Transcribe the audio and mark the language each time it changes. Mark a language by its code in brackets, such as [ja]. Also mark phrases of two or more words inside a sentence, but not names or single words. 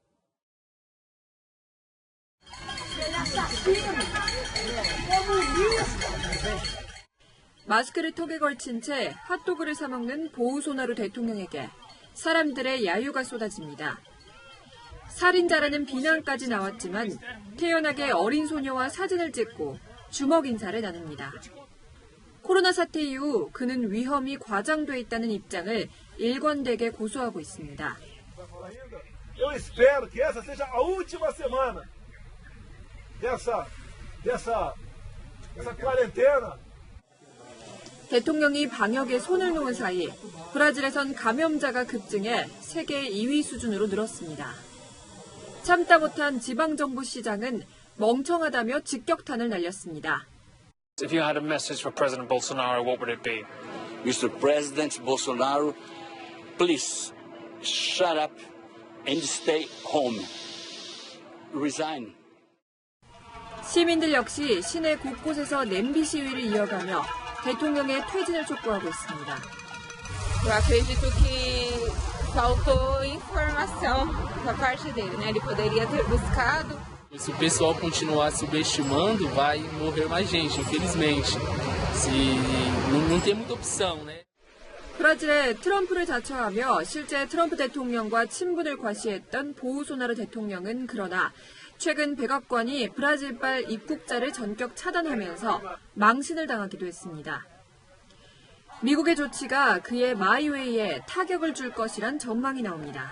[ko] 마스크를 턱에 걸친 채 핫도그를 사 먹는 보우소나루 대통령에게 사람들의 야유가 쏟아집니다. 살인자라는 비난까지 나왔지만 태연하게 어린 소녀와 사진을 찍고 주먹 인사를 나눕니다. 코로나 사태 이후 그는 위험이 과장돼 있다는 입장을 일관되게 고수하고 있습니다. [pt] Eu espero que essa seja a última semana dessa quarentena. [ko] 대통령이 방역에 손을 놓은 사이 브라질에선 감염자가 급증해 세계 2위 수준으로 늘었습니다. 참다 못한 지방정부 시장은 멍청하다며 직격탄을 날렸습니다. [en] If you had a message for President Bolsonaro, what would it be? Mr. President Bolsonaro, please shut up and stay home. Resign. [ko] 시민들 역시 시내 곳곳에서 냄비 시위를 이어가며 대통령의 퇴진을 촉구하고 있습니다. [pt] Eu acredito que faltou informação da parte dele, né? Ele poderia ter buscado. Se o pessoal continuar subestimando, vai morrer mais gente, infelizmente. Não tem muita opção, né? [ko] 브라질의 트럼프를 자처하며 실제 트럼프 대통령과 친분을 과시했던 보우소나루 대통령은 그러나 최근 백악관이 브라질발 입국자를 전격 차단하면서 망신을 당하기도 했습니다. 미국의 조치가 그의 마이웨이에 타격을 줄 것이란 전망이 나옵니다.